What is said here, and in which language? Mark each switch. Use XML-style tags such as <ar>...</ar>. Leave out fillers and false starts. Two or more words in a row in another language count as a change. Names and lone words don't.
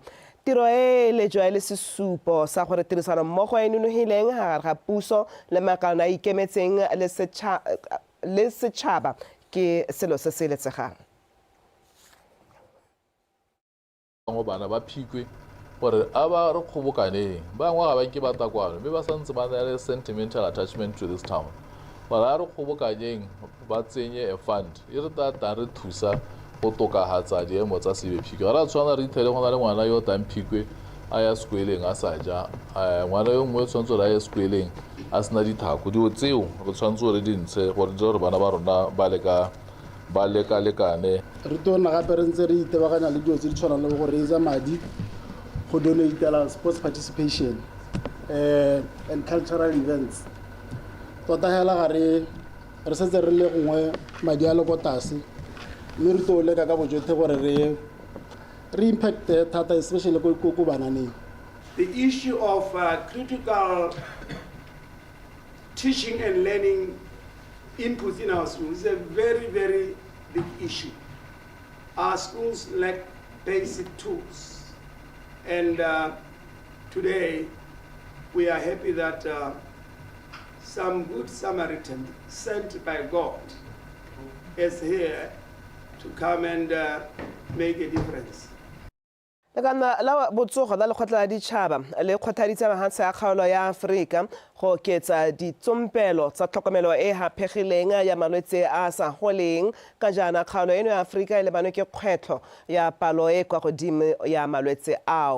<tn>Tiro e le jwa le sesupo sa gore tirisano mmogo e nonogileng gare ga puso le makalana a ikemetseng le setšhaba ke selo se se letsegang. Bana ba Phikwe gore a ba re kgobokaneng bangwe ga ba ke batakwano mme ba santse ba na le</tn> <en>sentimental attachment to this town</en> <tn>gore a re kgobokaneng ba tsenye</tn> <en>a fund</en> <tn>e re tata re thusa go tokagatsa diemo tsa Selebephikwe ra tshwana re ithele go na le ngwana yo tang Phikwe a ya sekweleng a sa ja ngwana yo mongwe tshwanetse re a ye sekweleng a sena dithako dio tseo re tshwanetse re dintshe gore di gore bana ba rona ba lekalekane re tona gape re ntse re itebaganya le dilo tse di tshwanang le go raisa madi go donatela</tn> <en>sports participation and cultural events.</en> <tn>Tota hela ga re setse re le gongwe madi a le ko tlase mme re tlo leka ka bojotlhe gore re impact thata especially ko bananeng.</tn> <en>The issue of critical teaching and learning inputs in our schools is a very, very big issue. Our schools lack basic tools. And today, we are happy that some good Samaritan sent by God is here to come and make a difference.</en> <tn>Lekana la botsogo la lekgotla la ditšhaba le kgothaditse mahatshe a kgaolo ya Aforika go oketsa ditsompelo tsa tlhokomelo e hapegileng ya malwetse a sa goleng ka jaana kgaolo eno ya Aforika e lebanwe ke kgwetlho ya palo e kwa godimo ya malwetse ao.</tn>